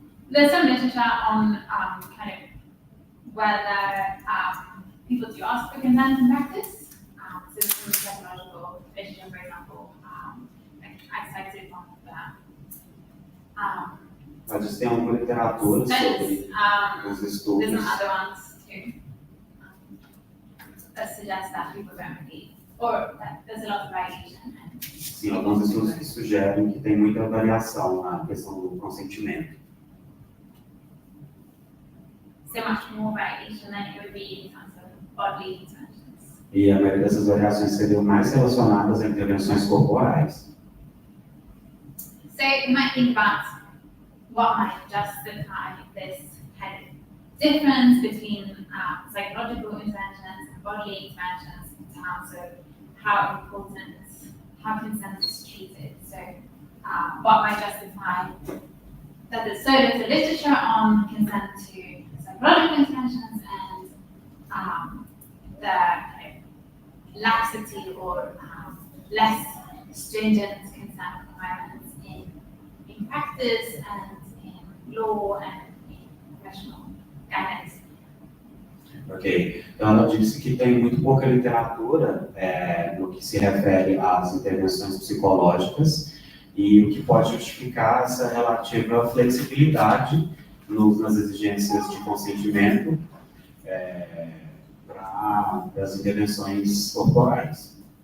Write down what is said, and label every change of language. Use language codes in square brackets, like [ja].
[en] There's some literature on kind of whether people do ask for consent in practice. So there's some psychological literature, for example, I cited one of that. [pt] Mas tem alguma literatura sobre os estudos. [en] There's some other ones too that suggest that people don't really, or that there's a lot of variation. [pt] Sim, alguns estudos que sugerem que tem muita variação na questão do consentimento. [en] So much more variation than it would be in terms of bodily interventions. [pt] E a maioria dessas variações seriam mais relacionadas a intervenções corporais. [en] So you might think about what might justify this kind of difference between psychological interventions and bodily interventions in terms of how important, how consent is treated. So what might justify that there's so little literature on consent to psychological interventions and the kind of laxity or less stringent consent requirements in practice and in law and in professional guidance. [pt] Ok, então ela disse que tem muito pouca literatura no que se refere às intervenções psicológicas e o que pode justificar essa relativa flexibilidade nas exigências de consentimento para as intervenções corporais.